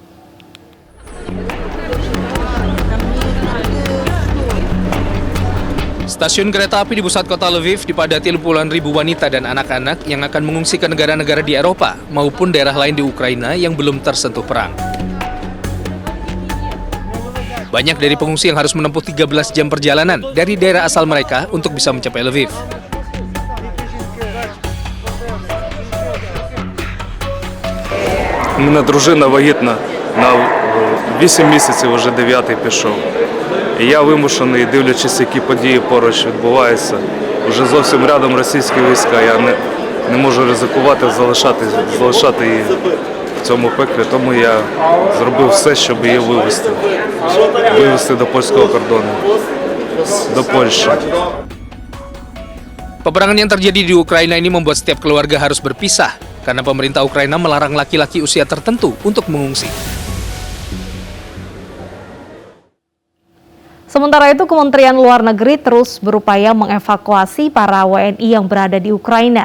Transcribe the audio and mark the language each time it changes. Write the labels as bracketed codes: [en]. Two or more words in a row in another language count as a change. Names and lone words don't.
[id] Stasiun kereta api di pusat kota Lviv dipadati puluhan ribu wanita dan anak-anak yang akan mengungsi ke negara-negara di Eropa maupun daerah lain di Ukraina yang belum tersentuh perang. Banyak dari pengungsi yang harus menempuh 13 jam perjalanan dari daerah asal mereka untuk bisa mencapai Lviv. [uk] У мене дружина вагітна на 8 місяців, вже 9-й пішов. І я вимушений, дивлячись, які події поруч відбуваються, вже зовсім рядом російські війська, я не можу ризикувати, залишати її в цьому пеклі, тому я зробив все, щоб її вивезти до польського кордону, до Польщі. [id] Peperangan yang terjadi di Ukraina ini membuat setiap keluarga harus berpisah karena pemerintah Ukraina melarang laki-laki usia tertentu untuk mengungsi. Sementara itu, Kementerian Luar Negeri terus berupaya mengevakuasi para WNI yang berada di Ukraina.